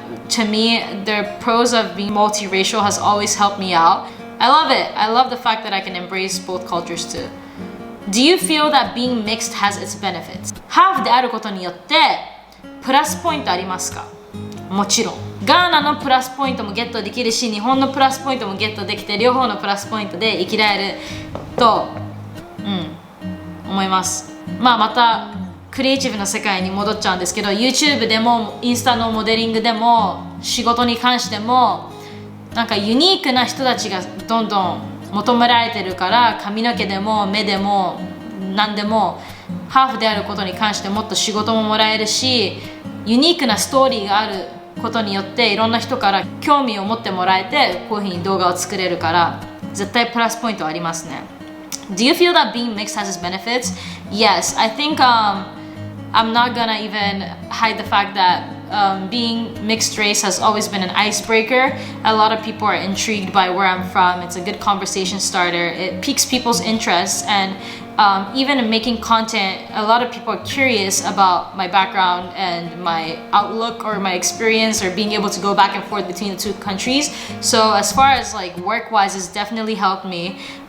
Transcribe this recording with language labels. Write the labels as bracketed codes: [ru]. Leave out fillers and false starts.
[en] To me, the pros of being multiracial has always helped me out. I love it. I love the fact that I can embrace both cultures too. Do you feel that being mixed has its benefits? [ja] ハーフであることによってプラスポイントありますか？もちろん。ガーナのプラスポイントもゲットできるし、日本のプラスポイントもゲットできて、両方のプラスポイントで生きられると、思います。またクリエイティブな世界に戻っちゃうんですけど、 YouTube でもインスタのモデリングでも仕事に関してもなんかユニークな人たちがどんどん求められてるから、髪の毛でも目でも何でもハーフであることに関してもっと仕事ももらえるし、ユニークなストーリーがあることによっていろんな人から興味を持ってもらえて、こういうふうに動画を作れるから絶対プラスポイントありますね。 [en] Do you feel that being mixed has its benefits? Yes, I think I'm not gonna even hide the fact that being mixed race has always been an icebreaker. A lot of people are intrigued by where I'm from. It's a good conversation starter. It piques people's interest, and even in making content, a lot of people are curious about my background and my outlook or my experience, or being able to go back and forth between the two countries. So as far as like work-wise, it's definitely helped me.